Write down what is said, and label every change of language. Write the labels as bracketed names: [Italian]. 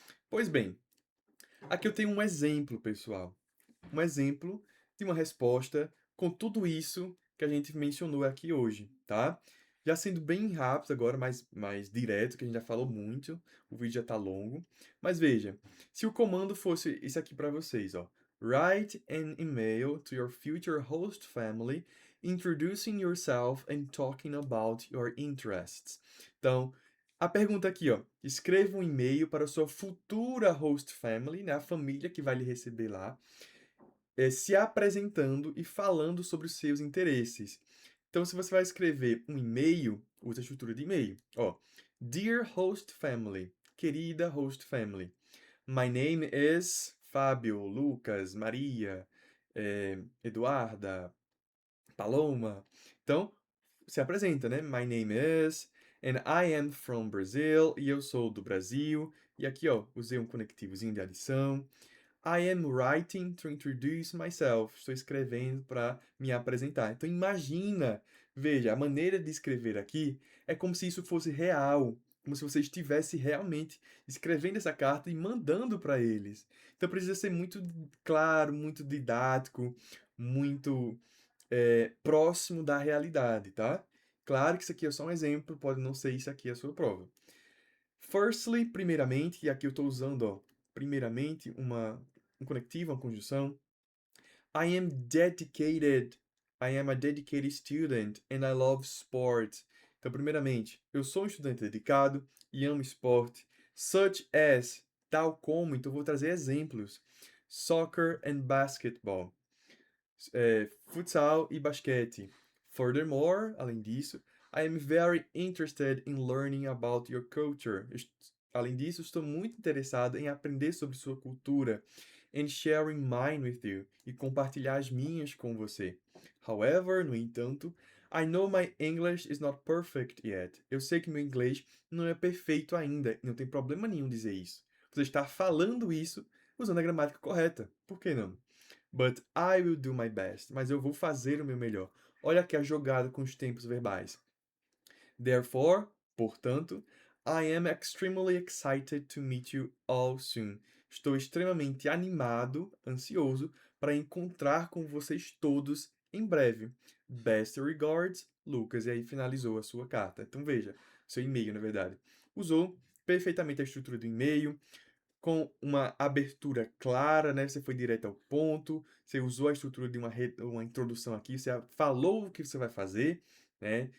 [Portuguese] Pois bem, aqui eu tenho um exemplo, pessoal. Um exemplo de uma resposta com tudo isso que a gente mencionou aqui hoje, tá? Já sendo bem rápido agora, mais direto, que a gente já falou muito, o vídeo já está longo. Mas veja, se o comando fosse isso aqui para vocês, ó. [English] Write an email to your future host family, introducing yourself and talking about your interests. [Portuguese] Então, a pergunta aqui, ó. Escreva um e-mail para a sua futura host family, né? A família que vai lhe receber lá, se apresentando e falando sobre os seus interesses. Então, se você vai escrever um e-mail, usa a estrutura de e-mail. [English] Ó, Dear Host Family, querida Host Family, my name is Fábio, Lucas, Maria, Eduarda, Paloma. [Portuguese] Então, se apresenta, né? [English] My name is, and I am from Brazil, [Portuguese] e eu sou do Brasil. E aqui, ó, usei um conectivozinho de adição. [English] I am writing to introduce myself. [Portuguese] Estou escrevendo para me apresentar. Então imagina, veja, a maneira de escrever aqui é como se isso fosse real, como se você estivesse realmente escrevendo essa carta e mandando para eles. Então precisa ser muito claro, muito didático, muito próximo da realidade, tá? Claro que isso aqui é só um exemplo, pode não ser isso aqui a sua prova. Firstly, primeiramente, e aqui eu estou usando, ó, primeiramente, um conectivo, uma conjunção. [English] I am dedicated. I am a dedicated student and I love sport. [Portuguese] Então, primeiramente, eu sou um estudante dedicado e amo esporte. [English] Such as, [Portuguese] tal como, então vou trazer exemplos. [English] Soccer and basketball. [Portuguese] Futsal e basquete. [English] Furthermore, [Portuguese] além disso, [English] I am very interested in learning about your culture. [Portuguese] Além disso, estou muito interessado em aprender sobre sua cultura [English] and sharing mine with you [Portuguese] e compartilhar as minhas com você. [English] However, [Portuguese] no entanto, [English] I know my English is not perfect yet. [Portuguese] Eu sei que meu inglês não é perfeito ainda e não tem problema nenhum dizer isso. Você está falando isso usando a gramática correta. Por que não? [English] But I will do my best. [Portuguese] Mas eu vou fazer o meu melhor. Olha aqui a jogada com os tempos verbais. [English] Therefore, portanto, I am extremely excited to meet you all soon. [Portuguese] Estou extremamente animado, ansioso, para encontrar com vocês todos em breve. [English] Best regards, [Portuguese] Lucas. E aí finalizou a sua carta. Então veja, seu e-mail, na verdade. Usou perfeitamente a estrutura do e-mail, com uma abertura clara, né? Você foi direto ao ponto, você usou a estrutura de uma introdução aqui, você falou o que você vai fazer, né?